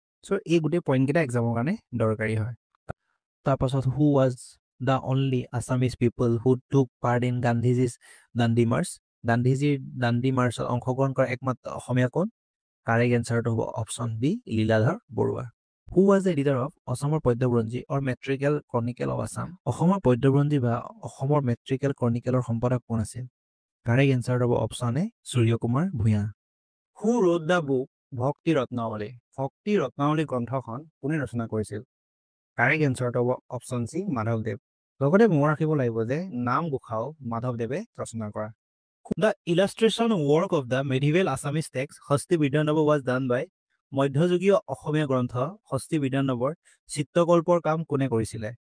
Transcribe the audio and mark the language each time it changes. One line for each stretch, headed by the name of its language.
Assamese: চ' এই গোটেই পইণ্টকেইটা এক্সামৰ কাৰণে দৰকাৰী হয়।
English: তাৰপাছত who was the only Assamese people who took part in Gandhiji's Dandi march?
Assamese: গান্ধীজীৰ দাণ্ডি মাৰ্চত অংশগ্ৰহণ কৰা একমাত্ৰ অসমীয়া কোন?
English: Correct এনসাৰটো হ'ব option B Liladhar Barua. Who was the editor of অসমৰ Padyaburanji or metrical chronicle of Assam?
Assamese: অসমৰ পদ্যবুৰঞ্জী বা অসমৰ metrical chronicleৰ সম্পাদক কোন আছিল?
English: Correct answer হ'ব option A Surya Kumar Bhuyan. Who wrote the book Bhakti Ratnavali?
Assamese: ভক্তি ৰত্নাৱলী গ্ৰন্থখন কোনে ৰচনা কৰিছিল?
English: Correct এনসাৰটো হ'ব option সি মাধৱদেৱ।
Assamese: লগতে মনত ৰাখিব লাগিব যে নাম গোসাও মাধৱদেৱে ৰচনা কৰা।
English: The illustration work of the medieval Assamese text Hasti বিদ্যানৱ was done by
Assamese: মধ্যযুগীয় অসমীয়া গ্ৰন্থ হস্তি বিদ্যানৱৰ চিত্ৰকল্পৰ কাম কোনে কৰিছিলে?